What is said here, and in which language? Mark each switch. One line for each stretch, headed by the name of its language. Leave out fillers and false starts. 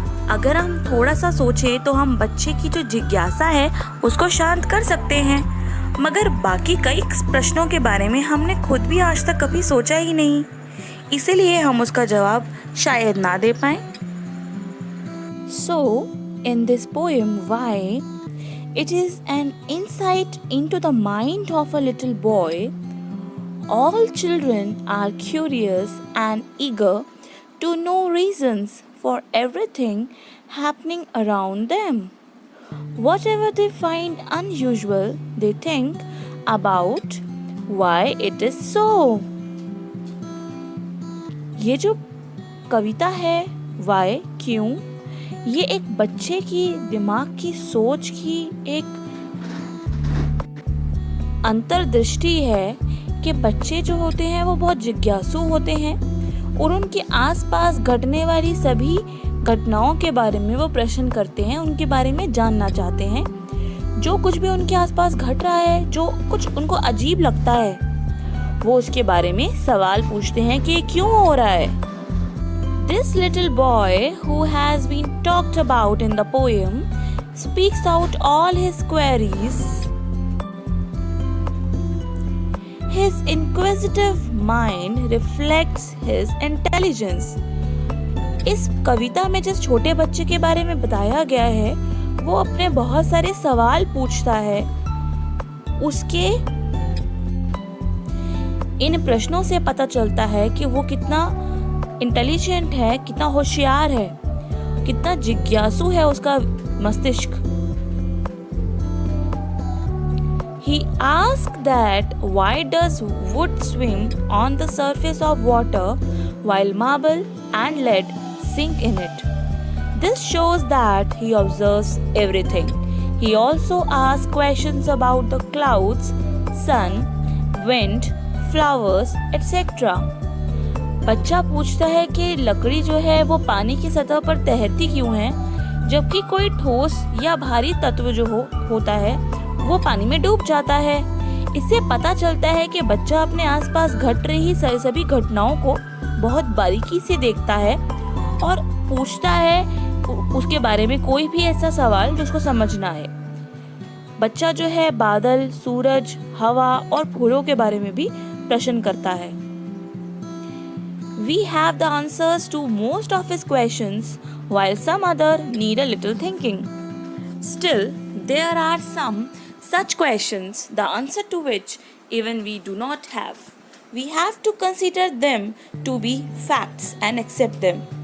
Hindi: अगर हम थोड़ा सा सोचें तो हम बच्चे की जो जिज्ञासा है उसको शांत कर सकते हैं, मगर बाकी कई प्रश्नों के बारे में हमने खुद भी आज तक कभी सोचा ही नहीं, इसीलिए हम उसका जवाब शायद ना दे पाएं।
English: So, in this poem, Why? It is an insight into the mind of a little boy. All children are curious and eager to know reasons for everything happening around them. Whatever they find unusual, they think about why it is so.
Hindi: ये जो कविता है Why? क्यों? ये एक बच्चे की दिमाग की सोच की एक अंतर्दृष्टि है कि बच्चे जो होते हैं वो बहुत जिज्ञासु होते हैं और उनके आसपास घटने वाली सभी घटनाओं के बारे में वो प्रश्न करते हैं, उनके बारे में जानना चाहते हैं। जो कुछ भी उनके आसपास घट रहा है, जो कुछ उनको अजीब लगता है, वो उसके बारे में सवाल पूछते हैं कि क्यों हो रहा है।
English: This little boy who has been talked about in the poem speaks out all his queries. His inquisitive mind reflects his intelligence.
Hindi: इस कविता में जिस छोटे बच्चे के बारे में बताया गया है वो अपने बहुत सारे सवाल पूछता है। उसके इन प्रश्नों से पता चलता है कि वो कितना इंटेलिजेंट है, कितना होशियार है, कितना जिज्ञासु है उसका मस्तिष्क।
English: He asked that why does wood swim on the surface of water while marble and lead sink in it? This shows that he observes everything. He also asks questions about the clouds, sun, wind, flowers, etc.
Hindi: बच्चा पूछता है कि लकड़ी जो है वो पानी की सतह पर तैरती क्यों है, जबकि कोई ठोस या भारी तत्व जो होता है वो पानी में डूब जाता है। इससे पता चलता है कि बच्चा अपने आसपास घट रही सभी घटनाओं को बहुत बारीकी से देखता है और पूछता है उसके बारे में कोई भी ऐसा सवाल जो उसको समझना है। बच्चा जो है बादल, सूरज, हवा और फूलों के बारे में भी प्रश्न करता है।
English: We have the answers to most of his questions, while some other need a little thinking. Still, there are some such questions, the answer to which even we do not have. We have to consider them to be facts and accept them.